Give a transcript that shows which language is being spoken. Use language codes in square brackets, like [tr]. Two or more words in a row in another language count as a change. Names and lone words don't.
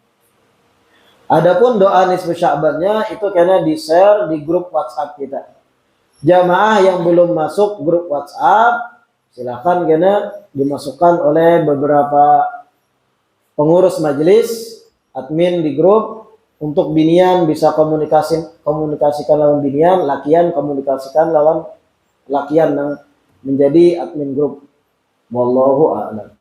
[id] Adapun doa nisfu Sya'bannya itu karena di-share di grup WhatsApp kita. Jamaah yang belum masuk grup WhatsApp silakan karena dimasukkan oleh beberapa pengurus majelis, admin di grup. [bjn] Untuk binian bisa komunikasikan lawan binian, lakian komunikasikan lawan lakian yang menjadi admin grup. [ar] والله أعلم.